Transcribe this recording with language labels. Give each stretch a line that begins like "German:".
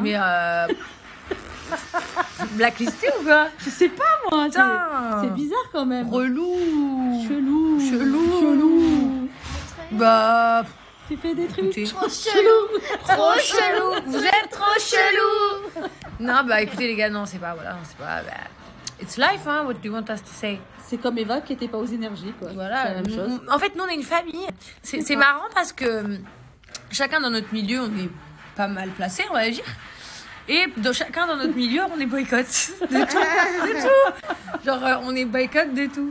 French: Mais blacklisté ou quoi? Je sais pas, moi. C'est bizarre quand même. Relou. Chelou. Bah... Tu fais des trucs écoutez, Trop chelou. trop chelou. Vous êtes trop chelou. Non, bah écoutez les gars, non, c'est pas, voilà, c'est pas...
English: Bah, it's life, hein, what do you want us to say?
French: C'est comme Eva qui était pas aux énergies, quoi. Voilà. C'est la même chose. En fait, nous, on est une famille. C'est marrant parce que chacun dans notre milieu, on est pas mal placé, on va dire. Et chacun dans notre milieu, on est boycott de tout. Genre, on est boycott de tout.